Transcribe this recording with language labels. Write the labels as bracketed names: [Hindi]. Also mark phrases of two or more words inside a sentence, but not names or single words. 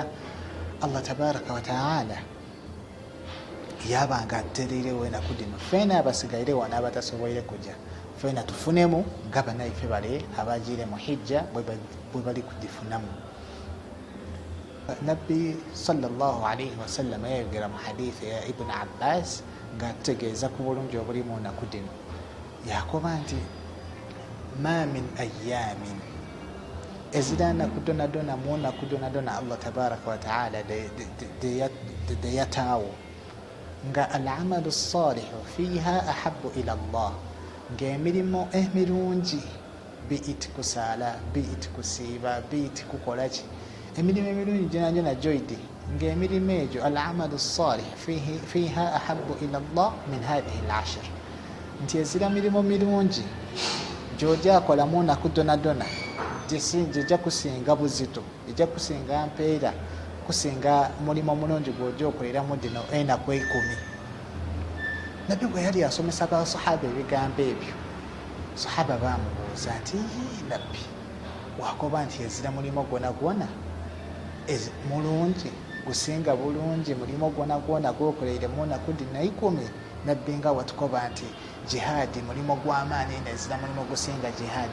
[Arabic] الله تبارك وتعالى [Ganda] yabanga atereirewo ennaku dino fena abasigaire wano abatasoboire kujja, fena tufunemu nga banaife bale abagiire mu hijja bwe bali kudifunamu. Nabbi [Arabic] صلى الله عليه وسلم [Ganda] yayogera mu hadithi ya Ibn Abbas nga ategeeza ku bulungi obuli mu nnaku dino, yakoba nti [Arabic] ما من [Ganda] ayamin, ezira nnaku donadona mu nnaku donadona [Arabic] الله تبارك وتعالى [Ganda] de yataawo nga [Arabic] العمل الصالح فيها أحب إلى الله, [Ganda] ng'emirimu emirungi biiti kusaala, biiti kusiiba, biiti kukolaki, emirimu emirungi gyona gyoidi, ng'emirimu egyo [Arabic] العمل الصالح فيها أحب إلى الله من هذه العشر, [Ganda] nti ezira mirimu mirungi gy'ojja akola mu nnaku donadona gy'ejja kusinga buzito, ejja kusinga mpeera, kusinga mulimu omulungi gw'ojja okoleramu dino ennaku 10. nabbi bwe yali asomesa abasahaba ebigambo ebyo, sahaba bamubuuza nti nabbi wakoba nti ezira mulimo gwona gwona mulungi gusinga bulungi mulimo gwona gwona gwokoleire mu nnaku 10, nabbi nga watukoba nti jihaadi mulimo gw'amaani nezira mulimo gusinga jihaadi.